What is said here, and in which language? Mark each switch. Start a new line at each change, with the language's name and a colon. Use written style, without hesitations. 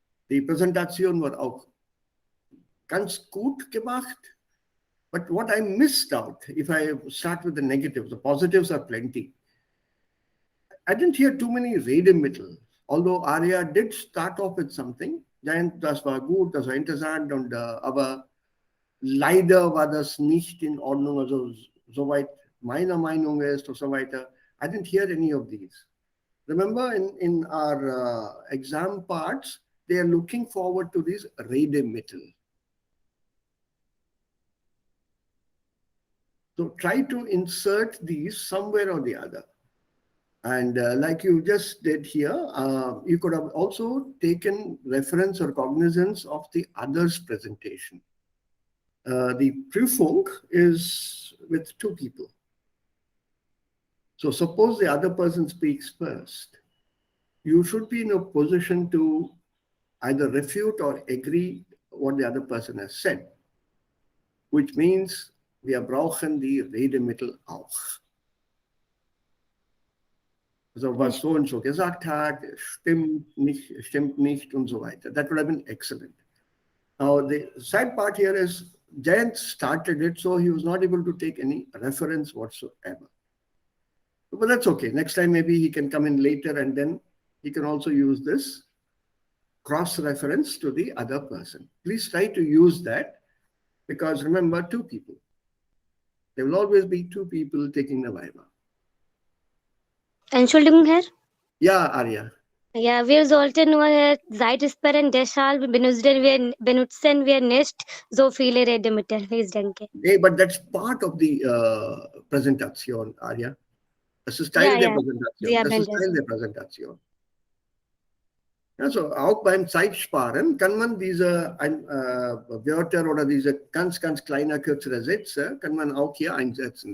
German: Die Präsentation war auch ganz gut gemacht.
English: But what I missed out, if I start with the negatives, the positives are plenty. I didn't hear too many Redemittel, although Arya did start off with something.
German: Dann, das war gut, das war interessant, und aber leider war das nicht in Ordnung, also soweit meiner Meinung ist und so weiter.
English: I didn't hear any of these. Remember in our exam parts, they are looking forward to these Redemittel. So try to insert these somewhere or the other. And like you just did here, you could have also taken reference or cognizance of the other's presentation. The Prüfung is with two people. So suppose the other person speaks first. You should be in a position to either refute or agree what the other person has said, which means
German: wir brauchen die Redemittel auch. Also was so und so gesagt hat, stimmt nicht und so weiter.
English: That would have been excellent. Now the sad part here is Jayant started it, so he was not able to take any reference whatsoever. But that's okay. Next time maybe he can come in later and then he can also use this cross-reference to the other person. Please try to use that because remember, two people. There will always be two people taking the Viva.
German: Entschuldigung, Herr. Ja, Arya. Ja, wir sollten nur Zeit sparen, deshalb benutzen wir nicht so viele Redemittel, ich denke.
English: Hey, but that's part of the presentation, Arya.
German: Das ist Teil der Präsentation. Das ist Teil der Präsentation. Also auch beim Zeitsparen kann man diese Wörter oder diese ganz kleine, kürzere Sätze kann man auch hier einsetzen.